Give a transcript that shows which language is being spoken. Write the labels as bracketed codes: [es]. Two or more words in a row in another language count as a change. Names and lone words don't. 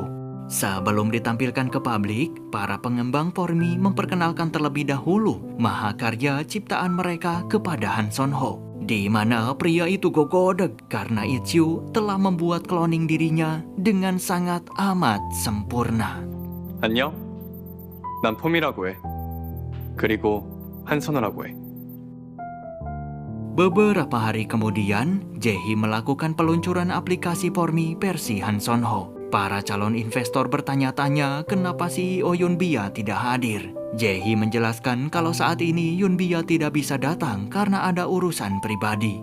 [id] Sebelum ditampilkan ke publik, para pengembang Pormi memperkenalkan terlebih dahulu mahakarya ciptaan mereka kepada Han Sonho, di mana pria itu gogodeg karena Itzu telah membuat kloning dirinya dengan sangat amat sempurna. [ko] 안녕. 난 폼이라고 해. 그리고 한선호라고 해. [id] Beberapa hari kemudian, Jae-hee melakukan peluncuran aplikasi Pormi versi Han Sonho. Para calon investor bertanya-tanya kenapa CEO Yunbia tidak hadir. Jae-hee menjelaskan kalau saat ini Yunbia tidak bisa datang karena ada urusan pribadi.